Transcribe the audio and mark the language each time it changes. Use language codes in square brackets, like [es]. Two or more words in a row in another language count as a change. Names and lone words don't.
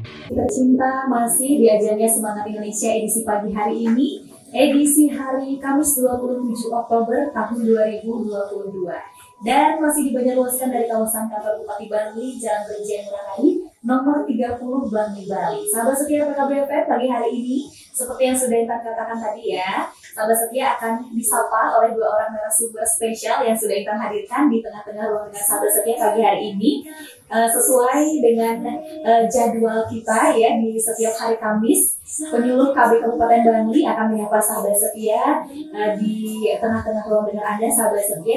[id] Tercinta masih di ajarnya Semangat Indonesia edisi pagi hari ini, edisi hari Kamis 27 Oktober tahun 2022. Dan masih dibanjarluaskan dari kawasan kantor Bupati Bangli, Jalan Brigjen Ngurah Rai, nomor 30 Bangli, Bali. Sahabat setia PKB FM pagi hari ini, seperti yang sudah Intan katakan tadi ya, sahabat setia akan disapa oleh dua orang narasumber spesial yang sudah Intan hadirkan di tengah-tengah ruang dengan sahabat setia pagi hari ini. Sesuai dengan jadwal kita ya, di setiap hari Kamis, penyuluh KB Kabupaten Bangli akan menyapa sahabat setia di tengah-tengah ruang dengan Anda sahabat setia.